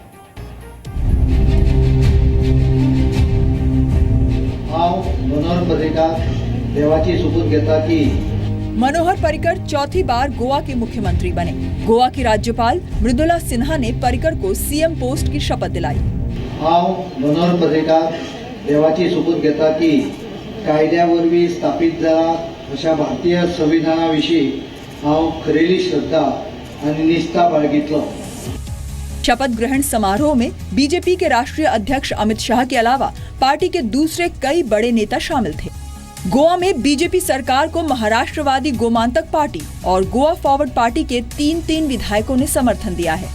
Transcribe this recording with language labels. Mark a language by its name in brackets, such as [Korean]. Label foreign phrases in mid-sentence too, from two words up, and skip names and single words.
[Hindi] मनोहर पर्रिकर चौथी बार गोवा के मुख्यमंत्री बने। गोवा की राज्यपाल मृदुला सिन्हा ने पर्रिकर को [English] CM post [Hindi] की शपथ दिलाई। [Konkani] मनोहर पर्रिकर देवाची शपथ घेता की कायद्यावरवी स्थापित जाला अशा भारतीय संविधानाविषयी हांव खरेली श्रद्धा आणि निष्ठा बाळगितलो। [Hindi] शपथ ग्रहण समारोह में बीजेपी के राष्ट्रीय अध्यक्ष अमित शाह के अलावा पार्टी के दूसरे कई बड़े नेता शामिल थे। गोवा में बीजेपी सरकार को महाराष्ट्रवादी गोमांतक पार्टी और गोवा फॉरवर्ड पार्टी के 3 विधायकों ने समर्थन दिया है।